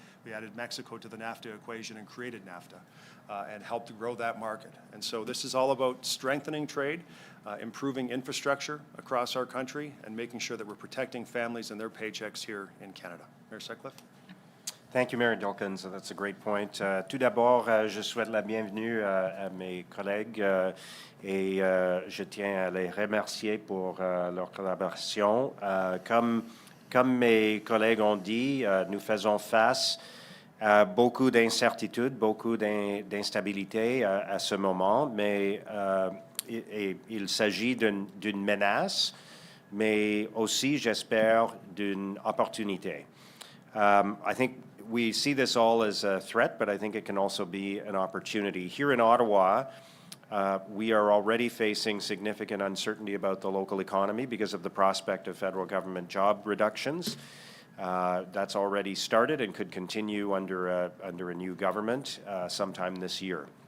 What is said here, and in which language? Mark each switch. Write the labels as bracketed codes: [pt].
[en] We added Mexico to the NAFTA equation and created NAFTA and helped to grow that market. And so this is all about strengthening trade, improving infrastructure across our country, and making sure that we're protecting families and their paychecks here in Canada. Mayor Sutcliffe? Thank you, Mayor Dilkens. That's a great point. [fr] Tout d'abord, je souhaite la bienvenue à mes collègues et je tiens à les remercier pour leur collaboration. Comme mes collègues ont dit, nous faisons face à beaucoup d'incertitudes, beaucoup d'instabilité à ce moment, mais il s'agit d'une menace, mais aussi, j'espère, d'une opportunité. [en] I think we see this all as a threat, but I think it can also be an opportunity. Here in Ottawa, we are already facing significant uncertainty about the local economy because of the prospect of federal government job reductions. That's already started and could continue under a new government sometime this year.